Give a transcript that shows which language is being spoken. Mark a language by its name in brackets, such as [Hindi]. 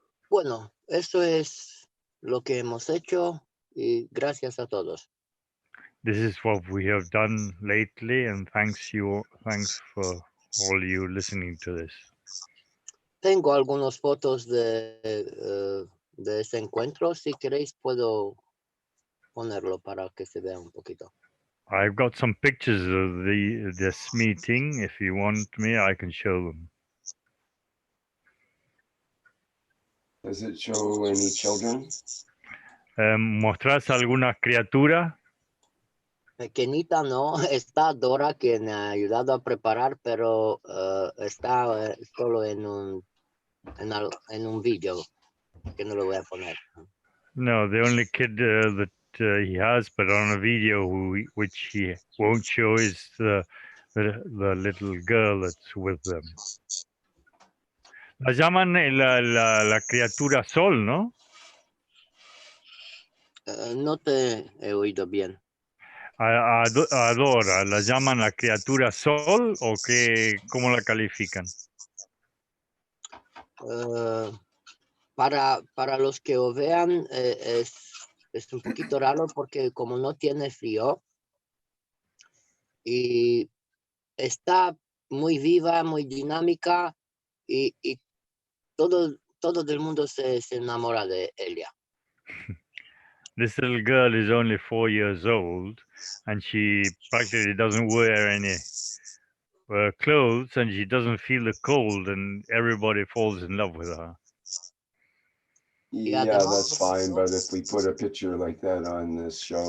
[Spanish] Bueno, eso es lo que hemos hecho y gracias a todos. [English] This is what we have done lately, and thanks for all you listening to this. [Spanish] Tengo algunas fotos de ese encuentro. Si queréis, puedo ponerlo para que se vea un poquito. [English] I've got some pictures of this meeting. If you want me, I can show them. Does it show any children? [Spanish] ¿Mostrás alguna criatura? Pequeñita no, está Dora quien ha ayudado a preparar, pero está solo en un vídeo. que no lo voy a poner. [English] No, the only kid that he has, but on a video which he won't show, is the little girl that's with them. [Spanish] La llaman la criatura Sol, ¿no? No te he oído bien. Adora, ¿la llaman la criatura Sol o cómo la califican? Para los que lo vean, es un poquito raro porque como no tiene frío y está muy viva, muy dinámica y todo el mundo se enamora de ella. [English] This little girl is only 4 years old, and she practically doesn't wear any clothes, and she doesn't feel the cold, and everybody falls in love with her. Yeah, [Spanish] además [English] that's fine, but if we put a picture like that on this show,